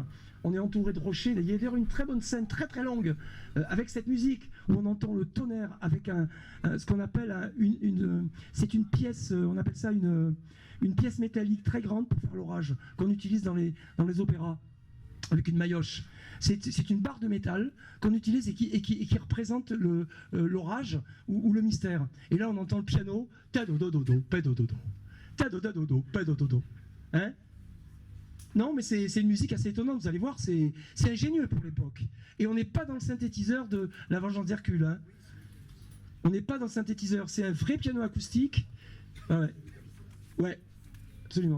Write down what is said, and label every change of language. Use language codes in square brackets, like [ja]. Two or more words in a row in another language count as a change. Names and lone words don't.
[fr] On est entouré de rochers. Il y a d'ailleurs une très bonne scène, très très longue, avec cette musique, où on entend le tonnerre avec ce qu'on appelle c'est une pièce, on appelle ça une pièce métallique très grande pour faire l'orage, qu'on utilise dans les opéras, avec une maillotche. C'est une barre de métal qu'on utilise et qui représente l'orage ou le mystère. Et là, on entend le piano, ta-do-do-do-do, pa-do-do-do, ta-do-do-do-do, pa-do-do-do. Hein? Non, mais c'est une musique assez étonnante, vous allez voir, c'est ingénieux pour l'époque. Et on n'est pas dans le synthétiseur de La Vengeance d'Hercule. Hein. On n'est pas dans le synthétiseur, c'est un vrai piano acoustique. Ah ouais, ouais, absolument.